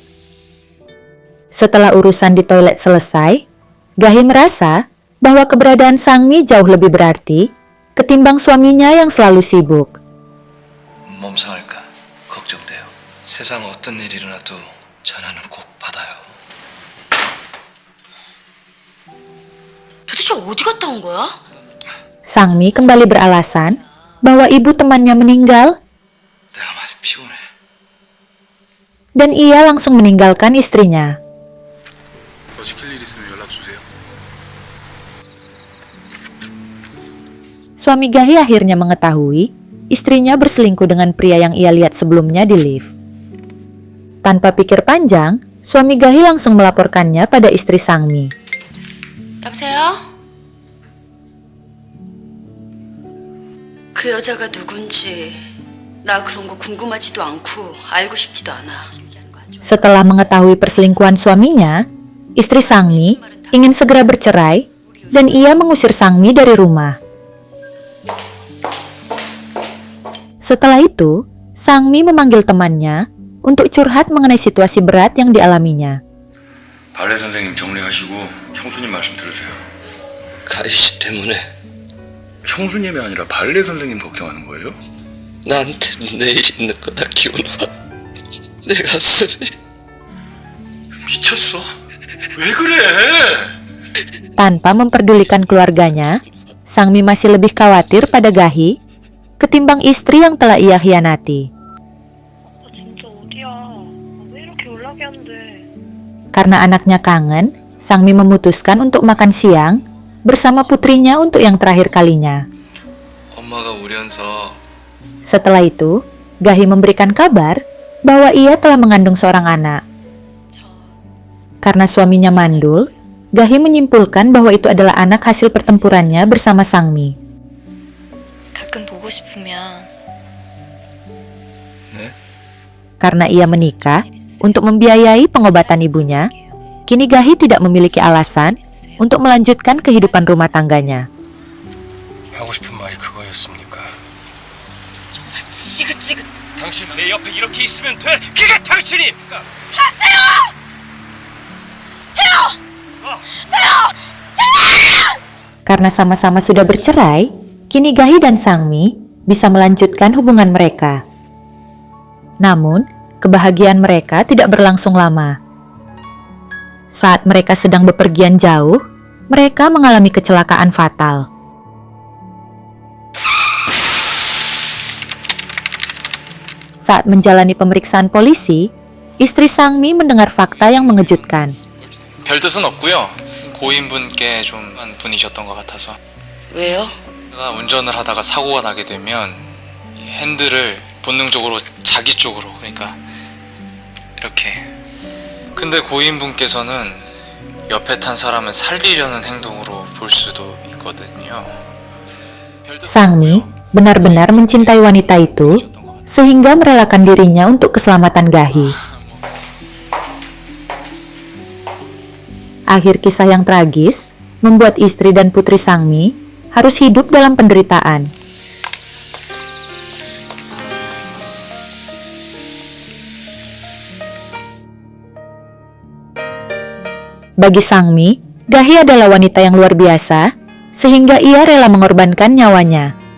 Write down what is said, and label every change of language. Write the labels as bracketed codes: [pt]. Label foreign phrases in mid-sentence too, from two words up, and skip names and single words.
[id] Setelah urusan di toilet selesai, Gahi merasa bahwa keberadaan Sangmi jauh lebih berarti ketimbang suaminya yang selalu sibuk. [ko] 몸상할까 걱정돼요. 세상 어떤 일이 일어나도 전화는 꼭 받아요. 도대체 어디 갔다 온 거야? [id] Sangmi kembali beralasan bahwa ibu temannya meninggal [ko] 내가 많이 피곤해. [id] dan ia langsung meninggalkan istrinya. [ko] 더 시킬 일 있으면 연락 주세요. [id] Suami Gahi akhirnya mengetahui istrinya berselingkuh dengan pria yang ia lihat sebelumnya di lift. Tanpa pikir panjang, suami Gahi langsung melaporkannya pada istri Sangmi. [ko] 여보세요? 그 여자가 누군지 나 그런 거 궁금하지도 않고 알고 싶지도 않아. [id] Setelah mengetahui perselingkuhan suaminya, istri Sangmi ingin segera bercerai dan ia mengusir Sangmi dari rumah. Setelah itu, Sangmi memanggil temannya untuk curhat mengenai situasi berat yang dialaminya. [ko] 발레 선생님 정리하시고 형수님 말씀 들으세요. 가희 씨 때문에 형수님이 아니라 발레 선생님 걱정하는 거예요? 나한테 내일 있는 거 다 기워놔. 내 가슴이 미쳤어? 왜 그래? [id] Tanpa memperdulikan keluarganya, Sangmi masih lebih khawatir pada Gahi ketimbang istri yang telah ia khianati. [ko] 진짜 어디야? 왜 이렇게 연락이 안 돼? [id] Karena anaknya kangen, Sangmi memutuskan untuk makan siang bersama putrinya untuk yang terakhir kalinya. [ko] 엄마가 우려서 [id] Setelah itu, Gahi memberikan kabar bahwa ia telah mengandung seorang anak. Karena suaminya mandul, Gahi menyimpulkan bahwa itu adalah anak hasil pertempurannya bersama Sangmi. [ko] 가끔 보고 싶으면 [id] Karena ia menikah untuk membiayai pengobatan ibunya, kini Gahi tidak memiliki alasan untuk melanjutkan kehidupan rumah tangganya. [ko] 하고 싶은 말이 그거였습니까? 지긋지긋. 당신 내 옆에 이렇게 있으면 돼. 그게 당신이. [id] Karena sama-sama sudah bercerai, kini Gahi dan Sangmi bisa melanjutkan hubungan mereka. Namun, kebahagiaan mereka tidak berlangsung lama. Saat mereka sedang bepergian jauh, mereka mengalami kecelakaan fatal. Saat menjalani pemeriksaan polisi, istri Sangmi mendengar fakta yang mengejutkan. [ko] 별 뜻은 없고요. 고인분께 좀 한 분이셨던 것 같아서. 왜요? 제가 운전을 하다가 사고가 나게 되면 이 핸들을 본능적으로 자기 쪽으로, 그러니까 이렇게. 근데 고인분께서는 옆에 탄 사람을 살리려는 행동으로 볼 수도 있거든요. 별 뜻은 [id] Sangmi [ko] 없고요. [id] benar-benar mencintai wanita itu sehingga merelakan dirinya untuk keselamatan Gahi. Akhir kisah yang tragis membuat istri dan putri Sangmi harus hidup dalam penderitaan. Bagi Sangmi, Gahi adalah wanita yang luar biasa, sehingga ia rela mengorbankan nyawanya.